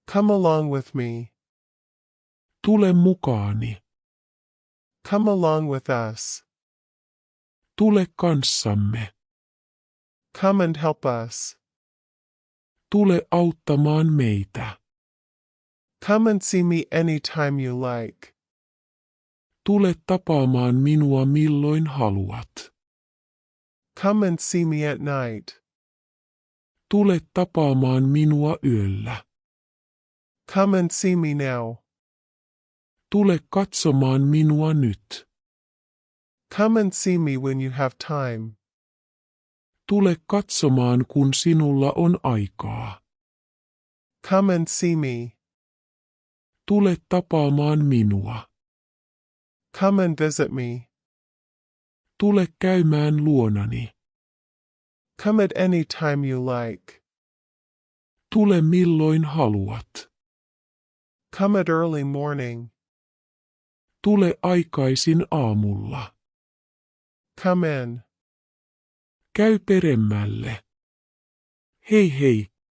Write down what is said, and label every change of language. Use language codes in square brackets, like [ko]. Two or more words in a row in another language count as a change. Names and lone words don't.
[en] Come along with me. [fi] Tule mukaani. [en] Come along with us. [fi] Tule kanssamme. [en] Come and help us. [fi] Tule auttamaan meitä. [en] Come and see me anytime you like. [fi] Tule tapaamaan minua milloin haluat. [en] Come and see me at night. [fi] Tule tapaamaan minua yöllä. [en] Come and see me now. [fi] Tule katsomaan minua nyt. [en] Come and see me when you have time. [fi] Tule katsomaan kun sinulla on aikaa. [en] Come and see me. [fi] Tule tapaamaan minua. [en] Come and visit me. [fi] Tule käymään luonani. [en] Come at any time you like. [fi] Tule milloin haluat. [en] Come at early morning. [fi] Tule aikaisin aamulla. [en] Come in. [fi] Käy peremmälle. Hei hei,